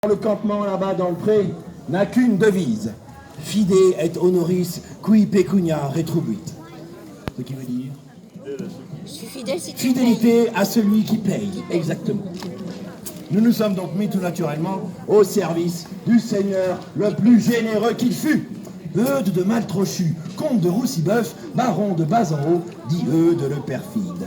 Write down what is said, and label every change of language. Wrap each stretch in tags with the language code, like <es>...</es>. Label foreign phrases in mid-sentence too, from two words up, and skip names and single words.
<fr>Le campement là-bas dans le pré n'a qu'une devise.</fr> <la>Fide et honoris qui pecunia retribuit.</la> <fr>Ce qui veut dire Je suis fidèle si tu fidélité à celui qui paye. Exactement. Nous nous sommes donc mis tout naturellement au service du Seigneur le plus généreux qu'il fut. Eudes de Maltrochu, comte de Roussiboeuf, baron de Bas-en-Haut, dit Eudes le perfide.</fr>